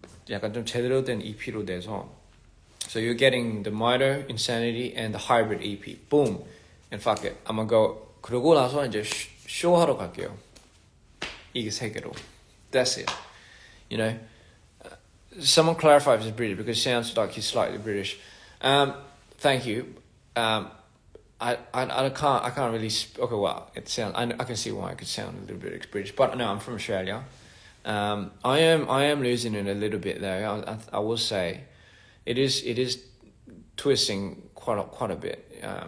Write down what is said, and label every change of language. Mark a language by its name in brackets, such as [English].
[Korean] 약간 좀 제대로 된 EP로 내서, [English] so you're getting the Miter, Insanity, and the Hybrid EP. Boom. And fuck it. I'm gonna go. [Korean] 그러고 나서 이제 쇼하러 갈게요. 이게 세 개로. [English] That's it. You know? Someone clarify if it's British, because it sounds like he's slightly British. Thank you. I can't really. Okay, well, it sounds. I can see why it could sound a little bit British, but no, I'm from Australia. I am losing it a little bit though. I will say, it is twisting quite a bit.